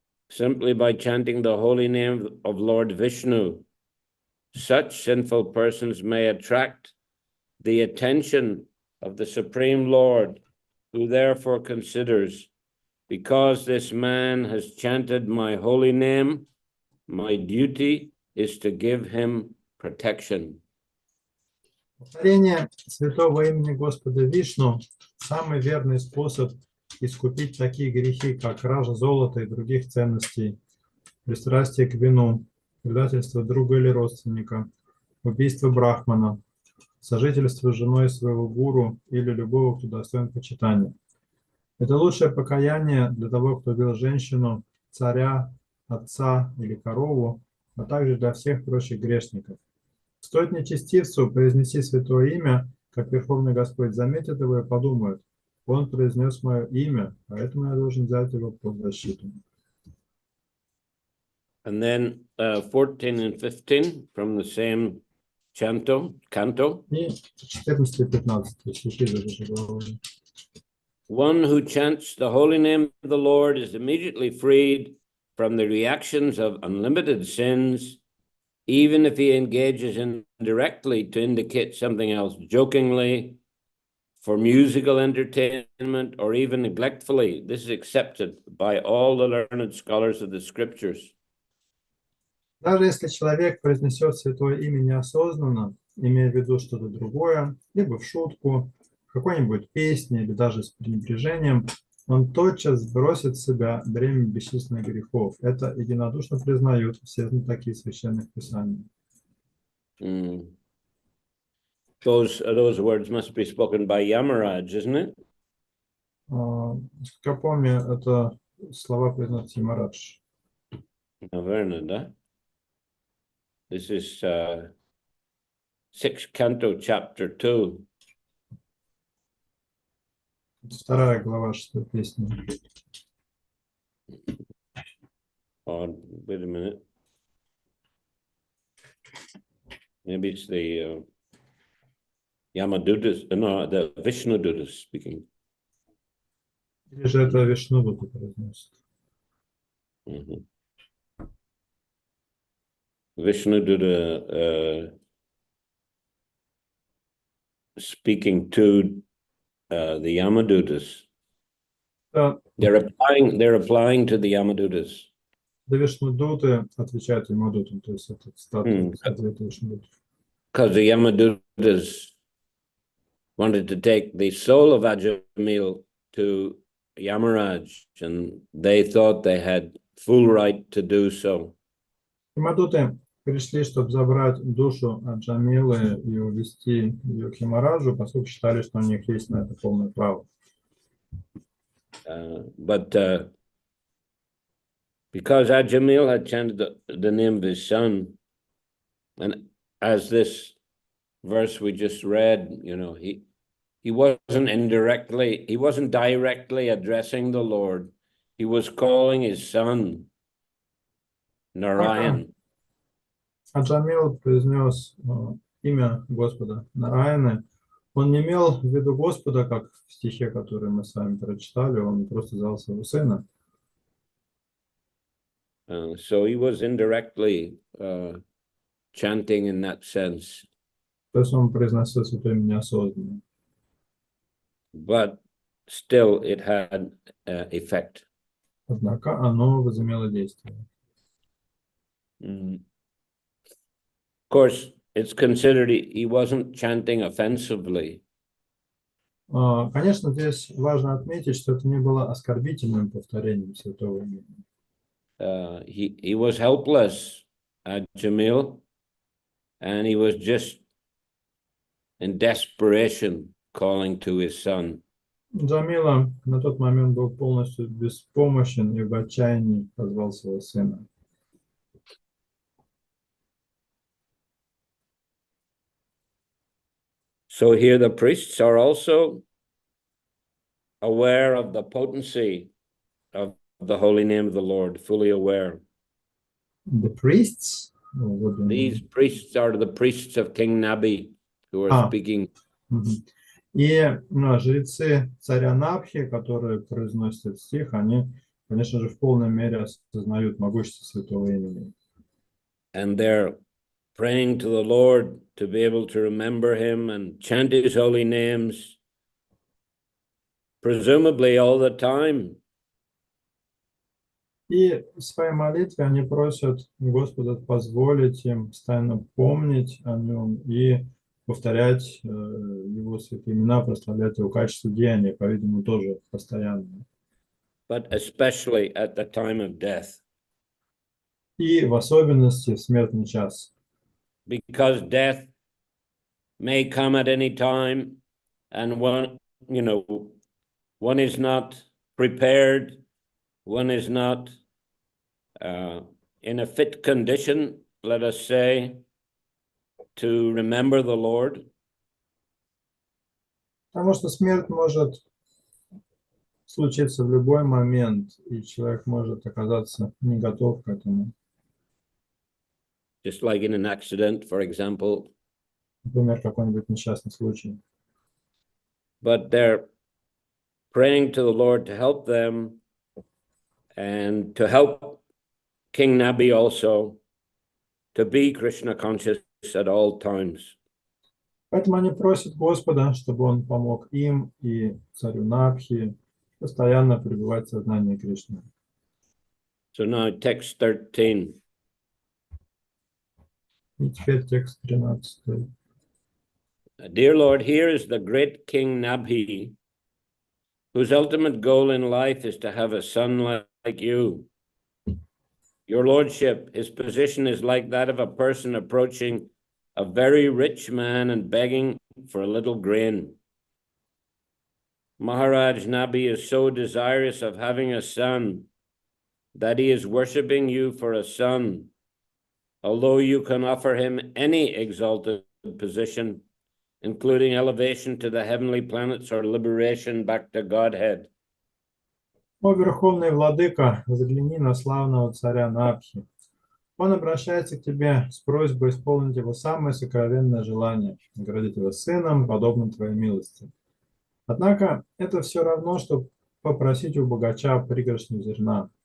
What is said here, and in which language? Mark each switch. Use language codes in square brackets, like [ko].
[en] Simply by chanting the holy name of Lord Vishnu, such sinful persons may attract the attention of the Supreme Lord, who therefore considers, because this man has chanted my holy name, my duty is to give him protection. [ru] Повторение святого имени Господа Вишну – самый верный способ искупить такие грехи, как кража золота и других ценностей, пристрастие к вину, предательство друга или родственника, убийство брахмана, сожительство с женой своего гуру или любого, кто достоин почитания. Это лучшее покаяние для того, кто убил женщину, царя, отца или корову, а также для всех прочих грешников. Стоит нечестивцу произнести святое имя, как Верховный Господь заметит его и подумает: он произнес мое имя, поэтому я должен взять его под защиту. [en] And then 14 and 15 from the same canto. [ru] И 14 и 15 стихи из этой же главы. [en] One who chants the holy name of the Lord is immediately freed from the reactions of unlimited sins, even if he engages indirectly to indicate something else jokingly, for musical entertainment, or even neglectfully. This is accepted by all the learned scholars of the scriptures. [ru] Даже если человек произнесет святое имя неосознанно, имея в виду что-то другое, либо в шутку, в какой-нибудь песне, или даже с пренебрежением, он тотчас сбросит с себя бремя бесчисленных грехов. Это единодушно признают все знатоки священных писаний. [en] Those words must be spoken by Yamaraj, isn't it? [ru] Как помню, это слова произносит Ямарадж. Наверное, да? [en] This is 6th canto, chapter 2. [ru] Вторая глава 6-й песни. [en] Oh, wait a minute. Maybe it's the Yamadutas, no, the Vishnu Dutas speaking. [ru] Или же это Вишнудута произносит? [en] Vishnu Duta speaking to the Yamadutas. They're applying to the Yamadutas. [ru] Да, Вишнудуты отвечают Ямадутам, то есть это статус ответа Вишнудутов. [en] Because the Yamadutas wanted to take the soul of Ajamil to Yamaraj, and they thought they had full right to do so. [ru] Ямадуты пришли, чтобы забрать душу Аджамилы и увезти ее к Ямараджу, поскольку считали, что у них есть на это полное право. [en] But because Ajamil had chanted the name of his son, and as this verse we just read, you know, he wasn't directly addressing the Lord. He was calling his son Narayan. [ru] Аджамил произнес имя Господа Нараяны. Он не имел в виду Господа, как в стихе, который мы с вами прочитали, он просто звал своего сына. [en] So he was indirectly chanting in that sense. [ru] То есть он произносил святое имя неосознанно. [en] But still it had effect. [ru] Однако оно возымело действие. [en] Of course, it's considered he wasn't chanting offensively. [ru] Конечно, здесь важно отметить, что это не было оскорбительным повторением святого имени. [en] He was helpless, Jamil, and he was just in desperation calling to his son. [ru] Джамила на тот момент был полностью беспомощен и в отчаянии позвал своего сына. [en] So here the priests are also aware of the potency of the holy name of the Lord, fully aware. The priests? What do you These mean? priests are the priests of King Nabi who are Ah. speaking. Мгм. [ru] И жрецы царя Набхи, которые произносят этот стих, они, конечно же, в полной мере осознают могущество святого имени. [en] And they're praying to the Lord to be able to remember him and chant his holy names, presumably all the time. [ru] И в своей молитве они просят Господа позволить им постоянно помнить о нем и повторять его святые имена, прославлять его качество деяния, по-видимому, тоже постоянно. [en] But especially at the time of death. [ru] И в особенности в смертный час. [en] Because death may come at any time, and one is not prepared, one is not in a fit condition, let us say, to remember the Lord. [ru] Потому что смерть может случиться в любой момент, и человек может оказаться не готов к этому. [en] Just like in an accident, for example. [ru] Например, какой-нибудь несчастный случай. [en] But they're praying to the Lord to help them and to help King Nabi also to be Krishna conscious at all times. [ru] Поэтому они просят Господа, чтобы он помог им и царю Набхи постоянно пребывать в сознании Кришны. [en] So now text 13. [ru] И теперь текст 13. [en] Dear Lord, here is the great King Nabhi, whose ultimate goal in life is to have a son like you. Your Lordship, his position is like that of a person approaching a very rich man and begging for a little grain. Maharaj Nabi is so desirous of having a son that he is worshipping you for a son, although you can offer him any exalted position, including elevation to the heavenly planets or liberation back to Godhead. [ru] О, Верховный Владыка, взгляни на славного царя Набхи. Он обращается к тебе с просьбой исполнить его самое сокровенное желание, наградить его сыном, подобным твоей милости. Однако это все равно, что попросить у богача пригоршню зерна.